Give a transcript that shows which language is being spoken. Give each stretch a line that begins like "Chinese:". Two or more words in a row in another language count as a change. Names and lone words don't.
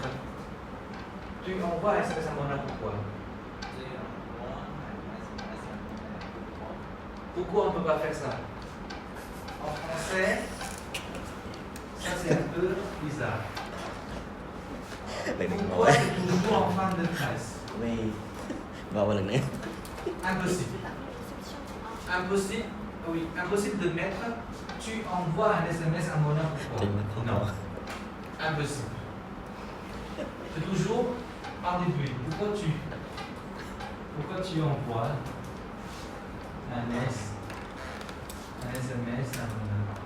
French: Tu envoies un SMS à Mona, pourquoi? Pourquoi on ne peut pas faire ça? En français, ça c'est un peu bizarre. Pourquoi c'est toujours en fin de phrase? Oui.
Vietnamese: Vào một lần nữa.
French: Impossible. Impossible, oui, impossible de mettre tu envoies un SMS à Mona, pourquoi? Non. Impossible. C'est toujours en début. Pourquoi tu envoies un SMS à Mona?